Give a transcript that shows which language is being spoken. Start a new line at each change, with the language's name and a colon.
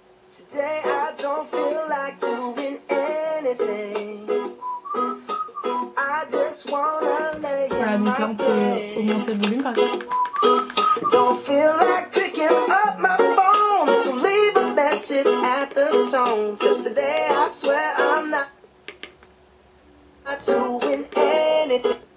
English: Today I don't feel like doing anything. I just wanna lay.
French: Voilà, donc là on peut augmenter le volume par exemple.
English: Don't feel like picking up my phone, so leave a message at the tone. Cause today I swear I'm not doing anything.